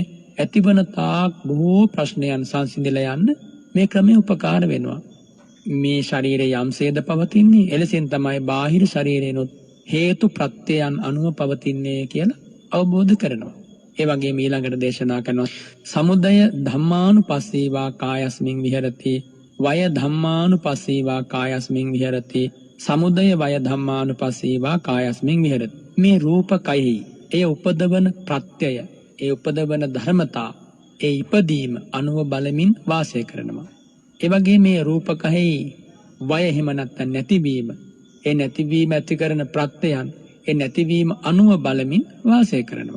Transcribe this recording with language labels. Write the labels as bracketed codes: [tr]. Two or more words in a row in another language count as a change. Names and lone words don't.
[si] ඇතිවන තාක් බොහෝ ප්‍රශ්නයන් සංසිඳලා යන්න මේ ක්‍රමය උපකාර වෙනවා. මේ ශරීරය යම්සේද පවතින්නේ එලෙසින් තමයි බාහිර ශරීරයනොත් හේතු ප්‍රත්‍යයන් අනුව පවතින්නේ කියලා අවබෝධ කරනවා. ඒ වගේම ඊළඟට දේශනා කරනවා [pi] සමුදය ධම්මානුපස්සීවා කායස්මින් විහෙරති වය ධම්මානුපස්සීවා කායස්මින් විහෙරති සමුදය වය ධම්මානුපස්සීවා කායස්මින් විහෙරති. [si] මේ රූපකයෙහි ඒ උපදවන ප්‍රත්‍යය, ඒ උපදවන ධර්මතා, ඒ ඉපදීම අනුව බලමින් වාසය කරනවා. ඒ වගේ මේ රූපකයෙහි වය එහෙම නැත්නම් නැතිවීම, ඒ නැතිවීම ඇති කරන ප්‍රත්‍යයන්, ඒ නැතිවීම අනුව බලමින් වාසය කරනවා.